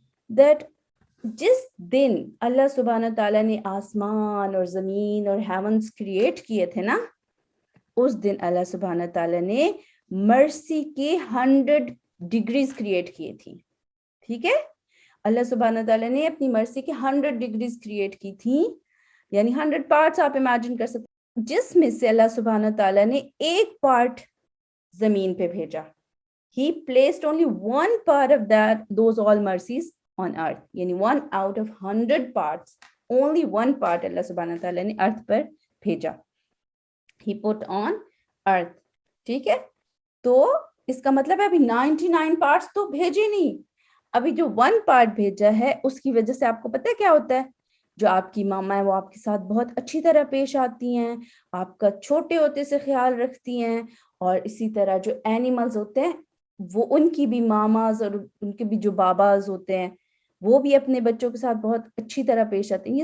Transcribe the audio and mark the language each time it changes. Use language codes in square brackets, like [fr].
[ur] that جس دن اللہ سبحانہ تعالیٰ نے آسمان اور زمین اور ہیونز کریٹ کیے تھے نا، اس دن اللہ سبحانہ تعالیٰ نے مرسی کے 100 ڈگریز کریٹ کیے تھی. ٹھیک ہے، اللہ سبحانہ تعالیٰ نے اپنی مرسی کے 100 ڈگریز کریٹ کی تھی، یعنی 100 پارٹس آپ امیجن کر سکتے، جس میں سے اللہ سبحانہ تعالیٰ نے ایک پارٹ زمین پہ بھیجا. [en] He placed only one part of those all mercies on earth. [ur] یعنی [en] 1 out of 100 parts, only one part [ur] اللہ سبحانہ تعالیٰ نے ارتھ پر بھیجا. [en] He put on earth. [ur] ٹھیک ہے، تو اس کا مطلب ہے ابھی 99 parts تو بھیجے نہیں، ابھی جو 1 part بھیجا ہے اس کی وجہ سے آپ کو پتہ ہے کیا ہوتا ہے؟ جو آپ کی ماما ہے وہ آپ کے ساتھ بہت اچھی طرح پیش آتی ہیں، آپ کا چھوٹے ہوتے سے خیال رکھتی ہیں، اور اسی طرح جو اینیملز ہوتے ہیں وہ ان کی بھی ماماز اور ان کے بھی جو باباز ہوتے ہیں وہ بھی اپنے بچوں کے ساتھ بہت اچھی طرح پیش آتے ہیں.